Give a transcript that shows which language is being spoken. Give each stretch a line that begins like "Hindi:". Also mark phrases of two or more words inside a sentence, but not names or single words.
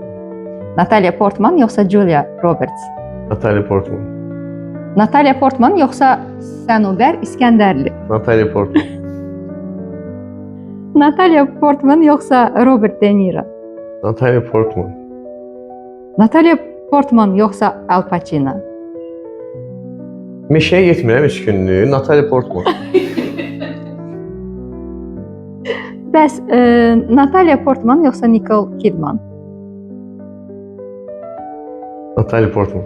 Azerbaijani: Natalia Portman yoxsa Julia Roberts? Natalie Portman. Natalia Portman yoxsa Sənubər İskəndərli? Natalie Portman. Natalia Portman yoxsa Robert De Niro? Natalie Portman. Natalia Portman yoxsa Al Pacino? Meşəyə getmirəm 3 günlük. Natalie Portman. Bəs Natalia Portman yoxsa Nicole Kidman? Natalie Portman.